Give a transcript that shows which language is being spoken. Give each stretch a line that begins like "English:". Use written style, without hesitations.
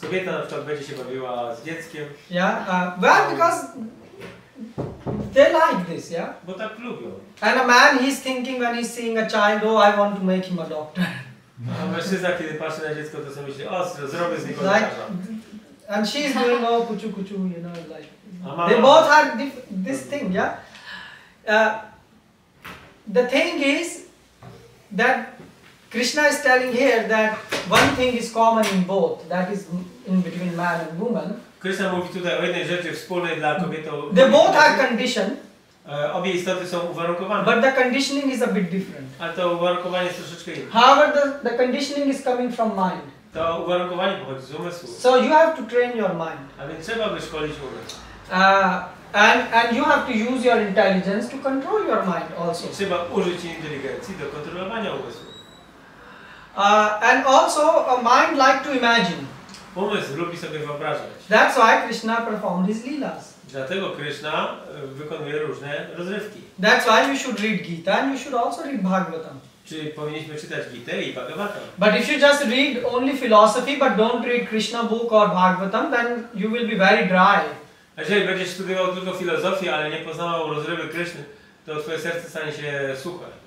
Polish: Kobieta na przykład będzie się bawiła z dzieckiem.
English: Yeah, well, because they like this, yeah.
Polish: Bo tak lubią.
English: And a man, he's thinking when he's seeing a child, oh, I want to make him a doctor.
Polish: A mężczyzna, kiedy patrzy na dziecko, to sobie myśli, o, zrobię z niego
English: Like,
Polish: lekarza.
English: and she's doing, oh, kuchu kuchu, you know, like. They both have this thing, yeah. The thing is that Krishna is telling here that one thing is common in both, that is in between man and woman.
Polish: Krishna mówi tutaj o jednej rzeczy wspólnej dla kobiety.
English: They both are conditioned.
Polish: Obie istoty są uwarunkowane.
English: But the conditioning is a bit different.
Polish: Ale to uwarunkowanie jest troszeczkę inne.
English: However, the conditioning is coming from mind.
Polish: To uwarunkowanie pochodzi z umysłu.
English: So you have to train your mind.
Polish: A więc trzeba wyszkolić umysł.
English: And you have to use your intelligence to control your mind also.
Polish: I trzeba użyć inteligencji do kontrolowania umysłu.
English: And also a mind like to imagine.
Polish: Umysł lubi sobie wyobrażać.
English: That's why Krishna performed his leelas.
Polish: Dlatego Krishna wykonuje różne rozrywki.
English: That's why you should read Gita and you should also read Bhagavatam.
Polish: Czyli powinniśmy czytać Gitę i Bhagavatam.
English: But if you just read only philosophy but don't read Krishna book or Bhagavatam, then you will be very dry.
Polish: A jeżeli będziesz studiował tylko filozofię, ale nie poznawał rozrywy Kryszny, to twoje serce stanie się suche.